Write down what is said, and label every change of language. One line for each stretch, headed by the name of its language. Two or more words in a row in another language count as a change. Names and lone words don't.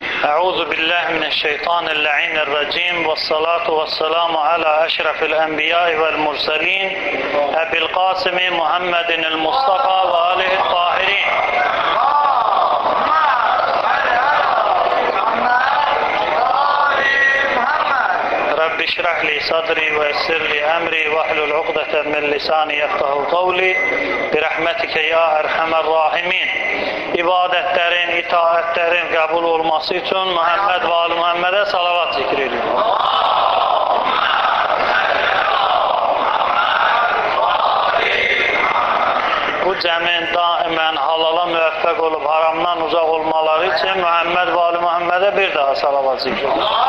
Arabic: أعوذ بالله من الشيطان الرجيم والصلاة والسلام على أشرف الأنبياء والمرسلين أبي القاسم محمد المصطفى وآله الطاهرين. رب اشرح لي صدري ويسر لي أمري واحلل عقدة من لساني يفقهوا قولي برحمتك يا أرحم الراحمين.
Azerbaijani: İbadətlərin, itaətlərin qəbul olması üçün Muhammed və Ali Muhammedə salavat zikr edilir. Bu cəmin daimən halala müvəffəq olub haramdan uzaq olmaları üçün Muhammed və Ali Muhammedə bir daha salavat zikr edilir.